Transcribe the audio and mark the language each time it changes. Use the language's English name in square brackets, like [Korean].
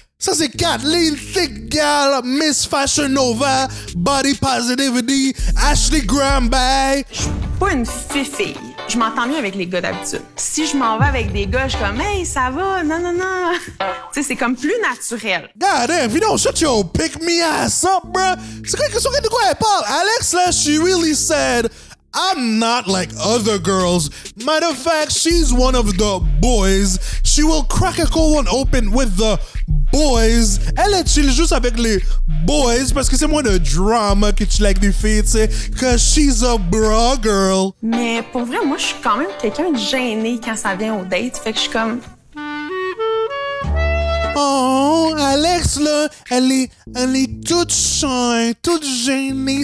[French] Ça, c'est Kathleen Thick Gal, Miss Fashion Nova, Body Positivity, Ashley Graham Bay. Je suis pas une fille. Je m'entends mieux avec les gars d'habitude. Si je m'en vais avec des gars, je suis comme, hey, ça va, non. Tu sais, c'est comme plus naturel. [English] God damn, if you don't shut your pick me ass up, bruh. [French] C'est quoi de quoi elle parle? [English] Alex, là, she really said, I'm not like other girls. Matter of fact, she's one of the boys. She will crack a cold one open with the boys. [French] Elle est chill juste avec les boys parce que c'est moins de drama que tu like des filles, tu sais. [English] Cause she's a bra girl. [French] Mais pour vrai, moi, je suis quand même quelqu'un de gêné quand ça vient au date. Fait que je suis comme... Oh, Alex, là, elle est toute shy, toute gênée.